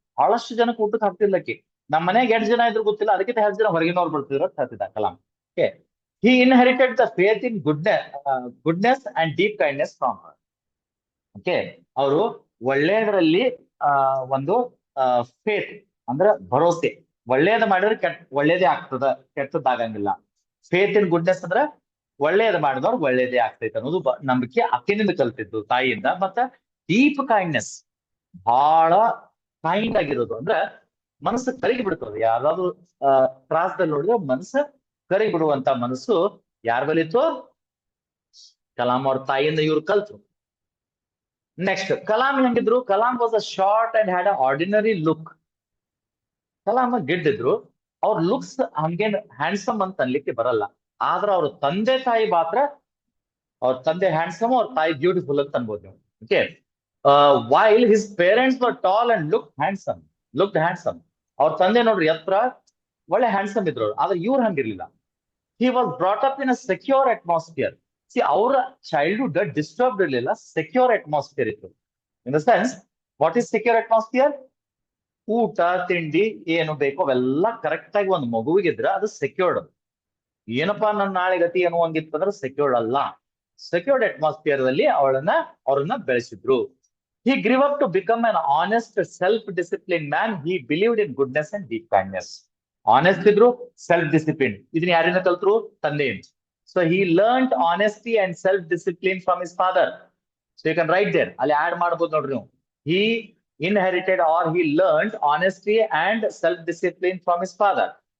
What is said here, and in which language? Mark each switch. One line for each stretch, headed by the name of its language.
Kannada: ಬಹಳಷ್ಟು ಜನಕ್ಕೆ ಊಟಕ್ಕೆ ಹಾಕ್ತಿರ್ಲಕ್ಕೆ. ನಮ್ಮ ಮನೆಗೆ 8 ಜನ ಇದ್ರು ಗೊತ್ತಿಲ್ಲ, ಅದಕ್ಕಿಂತ 10 ಜನ ಹೊರಗಿನವ್ರು ಬರ್ತಿದ್ರು ಅಂತ ಹೇಳ್ತಿದ್ದ Kalam.
English: Okay, he inherited the faith in goodness and deep kindness from her.
Kannada: Okay, ಅವರು ಒಳ್ಳೆಯದರಲ್ಲಿ ಒಂದು ಫೇತ್ ಅಂದ್ರೆ ಭರೋಸೆ, ಒಳ್ಳೆಯದು ಮಾಡಿದ್ರೆ ಒಳ್ಳೇದೇ ಆಗ್ತದ, ಕೆಟ್ಟದ್ದಾಗಂಗಿಲ್ಲ.
English: faith in goodness
Kannada: ಅಂದ್ರೆ ಒಳ್ಳೆಯದು ಮಾಡಿದವ್ರು ಒಳ್ಳೇದೇ ಆಗ್ತೈತೆ ಅನ್ನೋದು ನಂಬಿಕೆ ಅಕ್ಕಿನಿಂದ ಕಲ್ತಿದ್ದು, ತಾಯಿಯಿಂದ. ಮತ್ತ ಡೀಪ್ ಕೈಂಡ್ನೆಸ್, ಬಹಳ ಕೈಂಡ್ ಆಗಿರೋದು, ಅಂದ್ರೆ ಮನಸ್ಸು ಕರಗಿ ಬಿಡ್ತದೆ. ಯಾವ್ದಾದ್ರು ತ್ರಾಸದಲ್ಲಿ ನೋಡಿದ್ರೆ ಮನಸ್ಸು ಕರಗಿ ಬಿಡುವಂತ ಮನಸ್ಸು ಯಾರ ಬಲಿತ್ತು? ಕಲಾಂ ಅವ್ರ ತಾಯಿಯಿಂದ ಇವ್ರು ಕಲ್ತರು. ನೆಕ್ಸ್ಟ್, ಕಲಾಂ ಹೆಂಗಿದ್ರು?
English: Kalam was a short and had a ordinary look.
Kannada: Kalam ಗಿಡ್ಡಿದ್ರು, ಅವ್ರ ಲುಕ್ಸ್ ಹಂಗೇನ್ ಹ್ಯಾಂಡ್ಸಮ್ ಅಂತ ಅನ್ಲಿಕ್ಕೆ ಬರಲ್ಲ. ಆದ್ರ ಅವ್ರ ತಂದೆ ತಾಯಿ ಮಾತ್ರ, ಅವ್ರ ತಂದೆ ಹ್ಯಾಂಡ್ಸಮ್, ಅವ್ರ ತಾಯಿ ಬ್ಯೂಟಿಫುಲ್ ಅಂತ ಅನ್ಬೋದು ನೀವು.
English: Okay, while his parents were tall and looked handsome.
Kannada: ಅವ್ರ ತಂದೆ ನೋಡ್ರಿ ಎತ್ತರ, ಒಳ್ಳೆ ಹ್ಯಾಂಡ್ಸಮ್ ಇದ್ರು, ಆದ್ರೆ ಇವ್ರು ಹಂಗಿರ್ಲಿಲ್ಲ.
English: He was brought up in a secure atmosphere.
Kannada: See, ಅವರ ಚೈಲ್ಡ್ಹುಡ್ ಡಿಸ್ಟರ್ಬ್ಡ್ ಇರಲಿಲ್ಲ, ಸೆಕ್ಯೂರ್ ಅಟ್ಮಾಸ್ಫಿಯರ್ ಇತ್ತು.
English: In the sense, what is secure atmosphere?
Kannada: ಊಟ ತಿಂಡಿ ಏನು ಬೇಕೋ ಅವೆಲ್ಲ ಕರೆಕ್ಟ್ ಆಗಿ ಒಂದು ಮಗುವಿಗಿದ್ರೆ ಅದು ಸೆಕ್ಯೂರ್ಡ್. ಏನಪ್ಪಾ ನನ್ನ ನಾಳೆ ಗತಿ ಅನ್ನುವಂಗಿತ್ತು ಅಂದ್ರೆ ಸೆಕ್ಯೂರ್ಡ್ ಅಲ್ಲ. ಸೆಕ್ಯೂರ್ಡ್ ಅಟ್ಮಾಸ್ಫಿಯರ್ ಅಲ್ಲಿ ಅವ್ರನ್ನ ಬೆಳೆಸಿದ್ರು.
English: He grew up to become an honest, self-disciplined man. He believed in goodness and deep kindness.
Kannada: Honest ಇದ್ರು, ಸೆಲ್ಫ್ ಡಿಸಿಪ್ಲಿನ್. ಇದನ್ನ ಯಾರಿಂದ ಕಲ್ತರು? ತಂದೆಯಿಂದ.
English: So he learned honesty and self discipline from his father. So you can write there,
Kannada: ಅಲ್ಲಿ add ಮಾಡ್ಬೋದು ನೋಡ್ರಿ ನೀವು.
English: He inherited or he learned honesty and self discipline from his father.